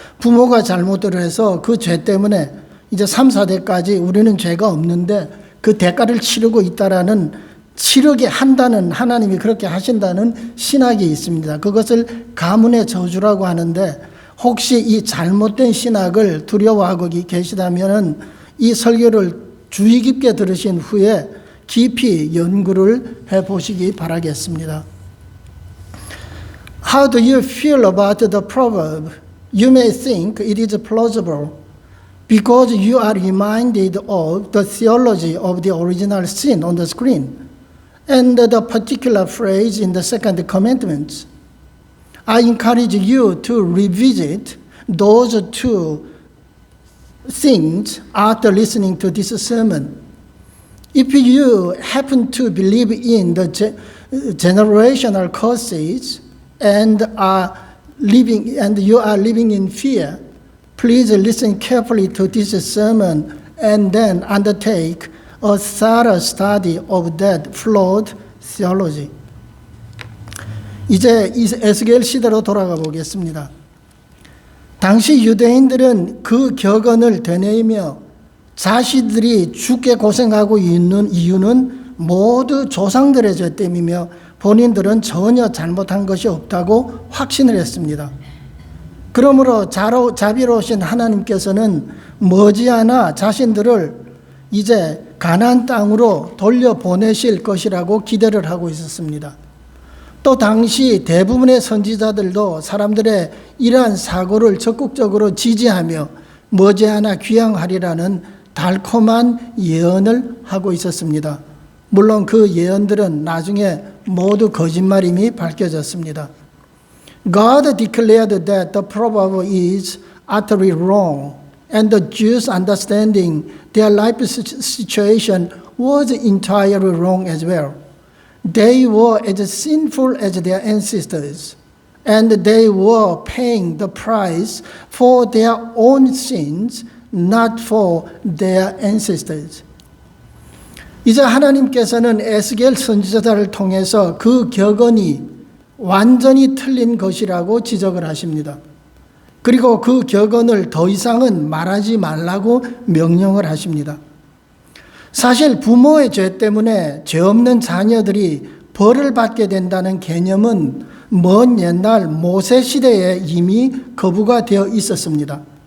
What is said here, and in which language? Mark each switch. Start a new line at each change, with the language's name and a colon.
Korean: 부모가 잘못을 해서 그 죄 때문에 이제 3, 4대까지 우리는 죄가 없는데 그 대가를 치르고 있다라는, 치르게 한다는, 하나님이 그렇게 하신다는 신학이 있습니다. 그것을 가문의 저주라고 하는데 혹시 이 잘못된 신학을 두려워하고 계시다면 이 설교를 주의 깊게 들으신 후에 깊이 연구를 해보시기 바라겠습니다.
English: How do you feel about the proverb? You may think it is plausible because you are reminded of the theology of the original sin on the screen and the particular phrase in the second commandment. I encourage you to revisit those two things after listening to this sermon. If you happen to believe in the generational curses and you are living in fear, please listen carefully to this sermon and then undertake a thorough study of that flawed theology.
Korean: 이제 에스겔 시대로 돌아가 보겠습니다. 당시 유대인들은 그 격언을 되뇌이며 자신들이 죽게 고생하고 있는 이유는 모두 조상들의 죄 때문이며 본인들은 전혀 잘못한 것이 없다고 확신을 했습니다. 그러므로 자비로우신 하나님께서는 머지않아 자신들을 이제 가나안 땅으로 돌려보내실 것이라고 기대를 하고 있었습니다. 또 당시 대부분의 선지자들도 사람들의 이러한 사고를 적극적으로 지지하며 머지않아 귀향하리라는 달콤한 예언을 하고 있었습니다. 물론 그 예언들은 나중에 모두 거짓말임이 밝혀졌습니다.
English: God declared that the proverb is utterly wrong, and the Jews' understanding their life situation was entirely wrong as well. They were as sinful as their ancestors, and they were paying the price for their own sins, not for their ancestors.
Korean: 이제 하나님께서는 에스겔 선지자를 통해서 그 격언이 완전히 틀린 것이라고 지적을 하십니다. 그리고 그 격언을 더 이상은 말하지 말라고 명령을 하십니다. 사실 부모의 죄 때문에 죄 없는 자녀들이 벌을 받게 된다는 개념은 먼 옛날 모세 시대에 이미 거부가 되어 있었습니다.